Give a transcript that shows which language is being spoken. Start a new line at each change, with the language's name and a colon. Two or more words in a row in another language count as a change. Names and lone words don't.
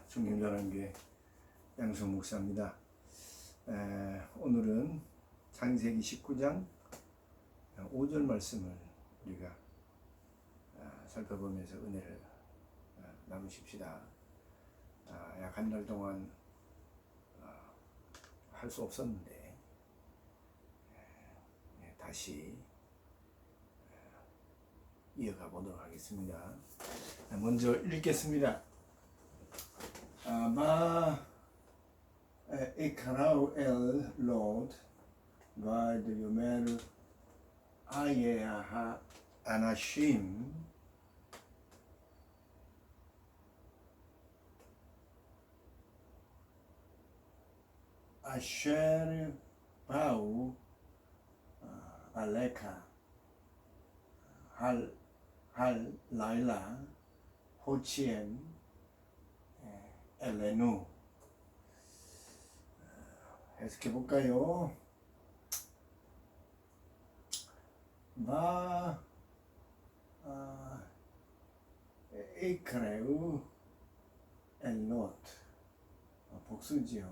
Korean: 충림전환교회 양성 목사입니다. 오늘은 창세기 19장 5절 말씀을 우리가 살펴보면서 은혜를 나누십시다. 약 한 달 동안 할 수 없었는데 다시 이어가 보도록 하겠습니다. 먼저 읽겠습니다.
Hebrew: מה אקראו אל לוט ויאמר איה האנשים אשר באו עליך הלילה הוציאם 엘레누.
Korean: 해석해 볼까요?
Hebrew: מה אקראו אל לוט, 복수지요.